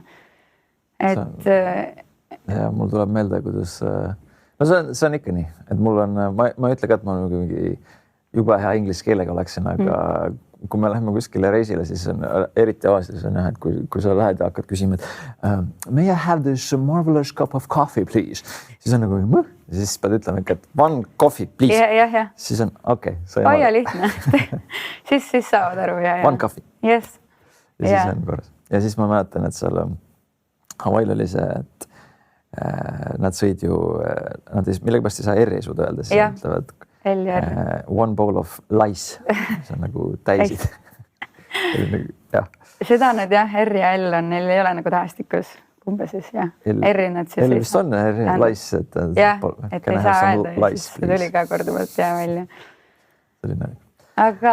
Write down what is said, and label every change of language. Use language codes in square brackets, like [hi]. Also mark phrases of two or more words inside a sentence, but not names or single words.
[et] Et ja mul tuleb meelde, kuidas no see on ikka nii, et mul on, ma ei ütle ka, et ma mingi jube hea inglise keelega oleksin, aga kui me läheme kuskile reisile, siis on eriti Aasias on jah, et kui sa lähed ja hakkad küsima, et [en] may I have this marvelous cup of coffee, please? [et] Siis on nagu, siis pead ütlema ikka, et [en] one coffee, please. [et] Ja. Siis on okei. Ja lihtne. siis saavad aru. Ja. [en] One coffee. Yes. [et] Ja siis on korras. Ja siis ma mäletan, et seal Hawaii'l oli see, et nad sõid ju, millegipärast ei saa R-i suuda öelda, siis ütlevad [en] one bowl of lice, [et] see on nagu täisid. Seda nad jah, R ja L on, neil ei ole nagu tähestikus, kumbe siis jah. R-i nad siis. L vist on R-i lice, et jah, et ei saa öelda ja siis see tuli ka korduvalt välja. Selline. Aga